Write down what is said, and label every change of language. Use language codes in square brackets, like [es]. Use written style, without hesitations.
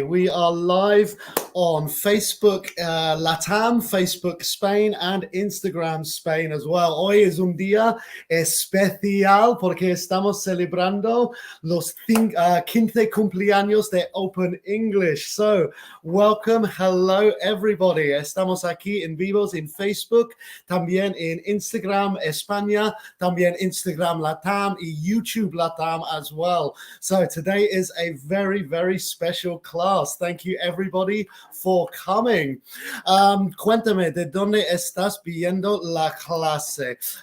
[en] We are live on Facebook Latam, Facebook Spain and Instagram Spain as well. [es] Hoy es un día especial porque estamos celebrando los 15 cumpleaños de Open English. [en] So welcome, hello everybody. [es] Estamos aquí en vivos en Facebook, también en Instagram España, también Instagram Latam y YouTube Latam [en] as well. So today is a very, very special class. Thank you everybody for coming. [es] Cuéntame, ¿de dónde estás viendo la clase?